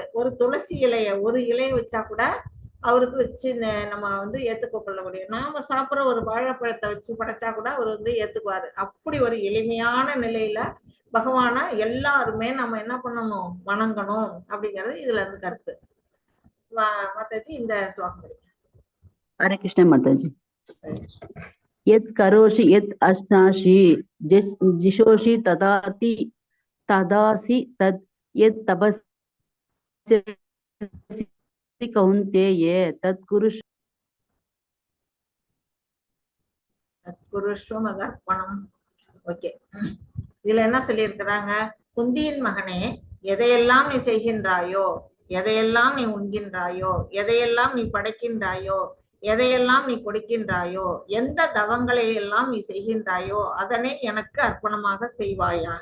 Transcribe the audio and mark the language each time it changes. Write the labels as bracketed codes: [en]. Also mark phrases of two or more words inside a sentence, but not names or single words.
[ta] ஒரு துளசி ஒரு இலையை வச்சா கூட அவருக்கு வச்சு நம்ம வந்து ஏத்துக்கொள்ள முடியும். நாம சாப்பிட்ற ஒரு வாழைப்பழத்தை வச்சு படைச்சா கூட அவர் வந்து ஏத்துக்குவாரு. அப்படி ஒரு எளிமையான நிலையில பகவான எல்லாருமே நம்ம என்ன பண்ணணும், வணங்கணும் அப்படிங்கிறது இதுல இருந்து கருத்து. மாதாஜி இந்த ஸ்லோகம் படிக்க. [hi] हरे कृष्ण माताजी। [sa] यत् करोषि यत् अश्नासि जिशोषि तदासि तत् यत् तपस्यसि कौन्तेय तत् कुरुष्वम् अतर्पणम्. [ta] ஓகே, இதுல என்ன சொல்லியிருக்கிறாங்க, குந்தியின் மகனே, எதையெல்லாம் நீ செய்கின்றாயோ, எதையெல்லாம் நீ உண்கின்றாயோ, எதையெல்லாம் நீ படைக்கின்றாயோ, எதையெல்லாம் நீ கொடுக்கின்றாயோ, எந்த தவங்களை எல்லாம் நீ செய்கின்றாயோ அதனை எனக்கு அர்ப்பணமாக செய்வாயாக.